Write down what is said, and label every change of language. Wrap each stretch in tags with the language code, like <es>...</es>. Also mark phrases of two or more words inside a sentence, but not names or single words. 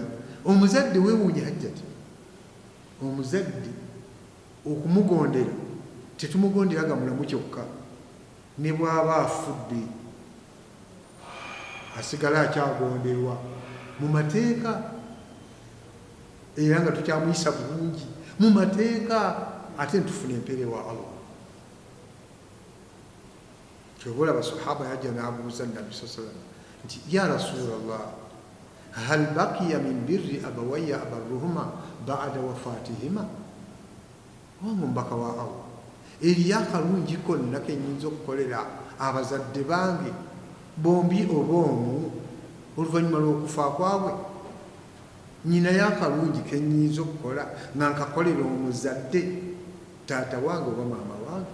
<lg>Omuzadde weewuunya hajjati omuzadde okumugondera tetumugonderaga mulamu kyokka ne bw'aba afudde asigala akyagonderwa mu mateeka era nga tukyamuyisa bulungi mu mateeka ate ntufuna empere wa Allah. Kyobola basahaba yajja n'abuuza Nabi</lg> <ar>صلى الله عليه وسلم</ar> <lg>nti</lg> <ar>يا رسول الله هل بقي من بر أبوي أبرهما بعد وفاتهما.</ar> <lg>Wangu mbaka wa Allah eriyo akalungi konna kenyinza okukolera abazadde bange bombi oba omu oluvannyuma lw'okufa kwabwe. Nyina y'akalungi kenyinza okukola nga nkakolera omuzadde taata wange oba maama wange.</lg>